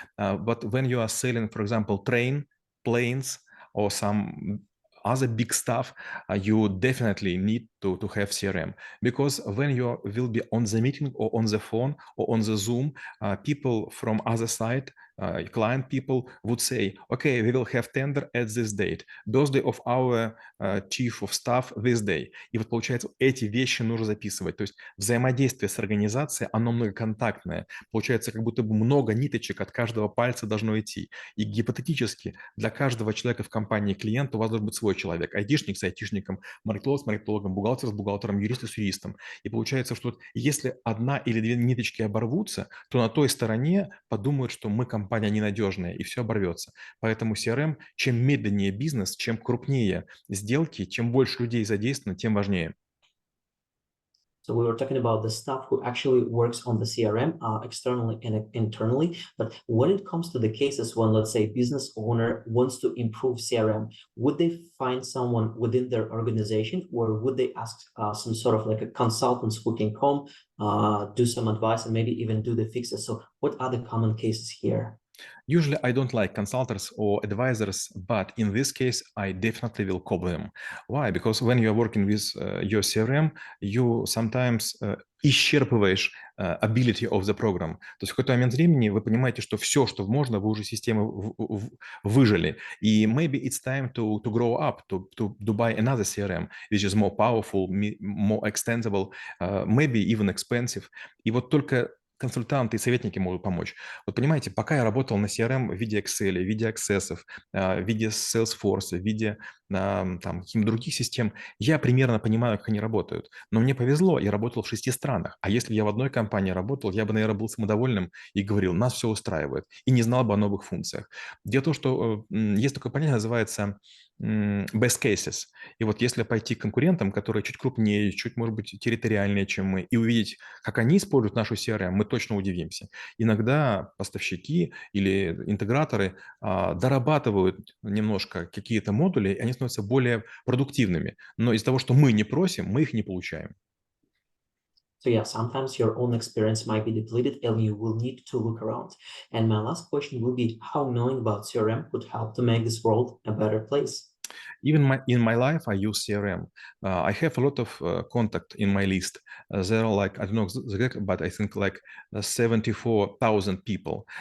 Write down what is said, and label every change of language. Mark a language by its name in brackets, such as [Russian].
[English] But when you are selling, for example, planes, or some other big stuff, you definitely need to have CRM, because when you will be on the meeting or on the phone or on the Zoom, people from other side, client people would say, okay, we will have tender at this date, birthday of our chief of staff this day. [Russian] И вот получается, эти вещи нужно записывать. То есть взаимодействие с организацией, оно многоконтактное. Получается, как будто бы много ниточек от каждого пальца должно идти. И гипотетически для каждого человека в компании клиента у вас должен быть свой человек. Айтишник с айтишником, маркетолог с маркетологом, бухгалтер с бухгалтером, юрист с юристом. И получается, что если одна или две ниточки оборвутся, то на той стороне подумают, что мы компания ненадежная, и все оборвется. Поэтому CRM, чем медленнее бизнес, чем крупнее сделки, чем больше людей задействовано, тем важнее. [English] So we were talking about the staff who actually works on the CRM externally and internally. But when it comes to the cases when, let's say, business owner wants to improve CRM, would they find someone within their organization, or would they ask some sort of like a consultants who can come, do some advice, and maybe even do the fixes? So what are the common cases here? Usually, I don't like consultants or advisors, but in this case, I definitely will call them. Why? Because when you are working with your CRM, you sometimes [Russian] исчерпываешь [English] ability of the program. [Russian] То есть в какой-то момент времени вы понимаете, что все, что можно, вы уже систему выжили. [English] И maybe it's time to grow up, to buy another CRM, which is more powerful, more extensible, maybe even expensive. [Russian] И вот только консультанты и советники могут помочь. Вот понимаете, пока я работал на CRM в виде Excel, в виде Access'ов, в виде Salesforce, в виде там, каких-то других систем, я примерно понимаю, как они работают. Но мне повезло, я работал в 6 странах. А если бы я в одной компании работал, я бы, наверное, был самодовольным и говорил, нас все устраивает, и не знал бы о новых функциях. Дело в том, что есть такое понятие, называется [English] best cases. [Russian] И вот если пойти к конкурентам, которые чуть крупнее, чуть, может быть, территориальнее, чем мы, и увидеть, как они используют нашу CRM, мы точно удивимся. Иногда поставщики или интеграторы дорабатывают немножко какие-то модули, и они становятся более продуктивными. Но из-за того, что мы не просим, мы их не получаем. [English] So yeah, sometimes your own experience might be depleted and you will need to look around. And my last question will be how knowing about CRM could help to make this world a better place. Even in my life, I use CRM. I have a lot of contact in my list. There are like, I don't know the exact, but I think like 74,000 people.